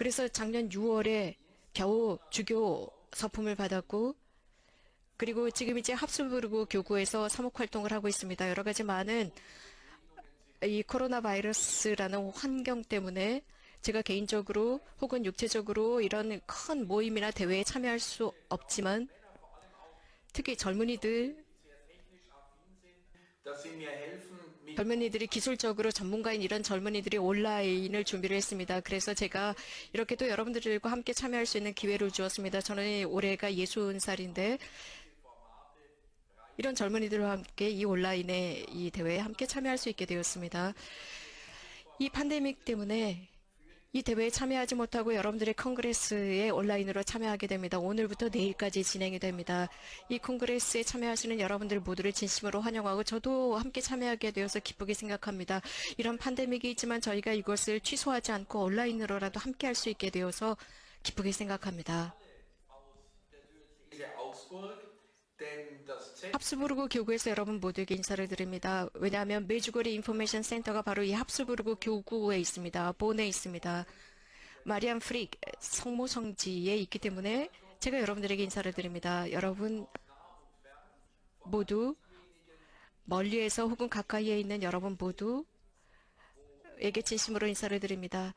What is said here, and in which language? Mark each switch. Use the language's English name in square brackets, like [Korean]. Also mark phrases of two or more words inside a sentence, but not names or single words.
[Korean] 그래서 작년 6월에 겨우 주교 서품을 받았고, 그리고 지금 이제 합스부르크 교구에서 사목 활동을 하고 있습니다. 여러 가지 많은 이 코로나 바이러스라는 환경 때문에 제가 개인적으로 혹은 육체적으로 이런 큰 모임이나 대회에 참여할 수 없지만, 특히 젊은이들, [German] dass sie mir helfen, mit [Korean] 젊은이들이 기술적으로 전문가인 이런 젊은이들이 온라인을 준비를 했습니다. 그래서 제가 이렇게 또 여러분들과 함께 참여할 수 있는 기회를 주었습니다. 저는 올해가 60살인데 이런 젊은이들과 함께 이 온라인의 이 대회에 함께 참여할 수 있게 되었습니다. 이 팬데믹 때문에 이 대회에 참여하지 못하고 여러분들의 콩그레스에 온라인으로 참여하게 됩니다. 오늘부터 내일까지 진행이 됩니다. 이 콩그레스에 참여하시는 여러분들 모두를 진심으로 환영하고 저도 함께 참여하게 되어서 기쁘게 생각합니다. 이런 팬데믹이 있지만 저희가 이것을 취소하지 않고 온라인으로라도 함께 할 수 있게 되어서 기쁘게 생각합니다. [German] Diözese Augsburg, denn das Zentrum [Korean] 합스부르크 교구에서 여러분 모두에게 인사를 드립니다. 왜냐하면 메주거리 인포메이션 센터가 바로 이 합스부르크 교구에 있습니다. 본에 있습니다. 마리안 프릭 성모 성지에 있기 때문에 제가 여러분들에게 인사를 드립니다. 여러분 모두 멀리에서 혹은 가까이에 있는 여러분 모두에게 진심으로 인사를 드립니다.